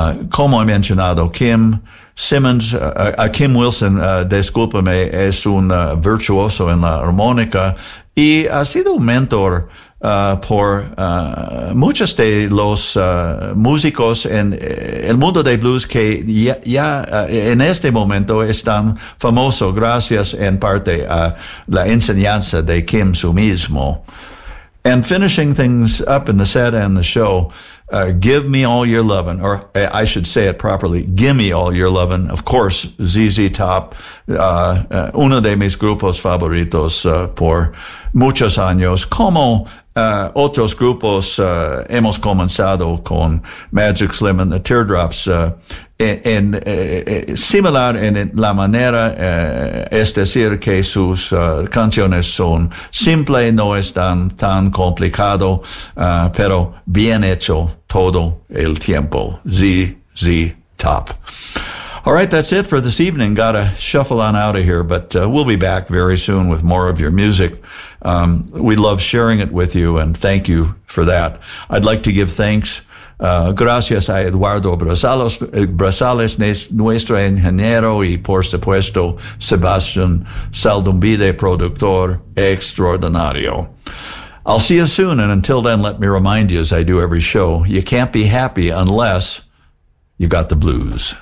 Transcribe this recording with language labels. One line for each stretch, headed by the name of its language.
Spanish: Como he mencionado, Kim Wilson, discúlpame, es un virtuoso en la armónica y ha sido un mentor por muchos de los músicos en el mundo de blues que ya en este momento están famosos gracias en parte a la enseñanza de Kim su mismo.
English: And finishing things up in the set and the show, give me all your lovin', or I should say it properly, give me all your lovin'. Of course,
Spanish: ZZ Top, uno de mis grupos favoritos por muchos años. Como otros grupos, hemos comenzado con Magic Slim and the Teardrops, similar en la manera, es decir, que sus canciones son simples, no están tan complicado, pero bien hecho todo el tiempo.
English: ZZ Top. All right, that's it for this evening. Gotta shuffle on out of here, but we'll be back very soon with more of your music. We love sharing it with you, and thank you for that. I'd like to give thanks.
Spanish: Gracias a Eduardo Brazales, nuestro ingeniero, y por supuesto, Sebastián Saldumbide, productor extraordinario.
English: I'll see you soon, and until then, let me remind you, as I do every show, you can't be happy unless you got the blues.